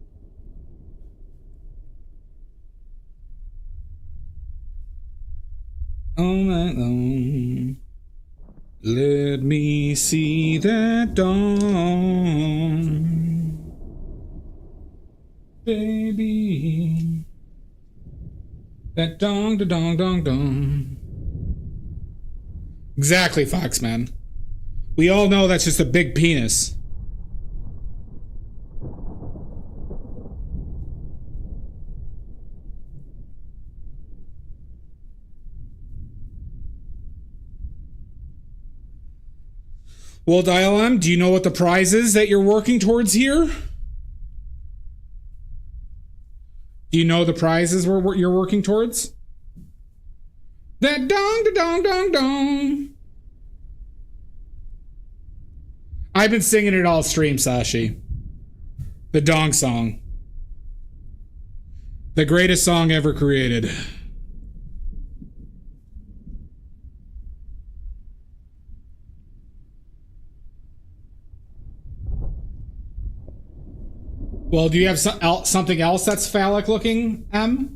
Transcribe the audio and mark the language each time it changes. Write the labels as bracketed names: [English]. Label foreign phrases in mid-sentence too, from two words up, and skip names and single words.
[English] All night long, let me see that dawn, baby. That dong, da dong, dong, dong. Exactly, Foxman. We all know that's just a big penis. Well, Dial-M, do you know what the prize is that you're working towards here? Do you know the prizes you're working towards? That dong, da dong, dong, dong. I've been singing it all stream, Sashi. The dong song. The greatest song ever created. Well, do you have something else that's phallic looking, M?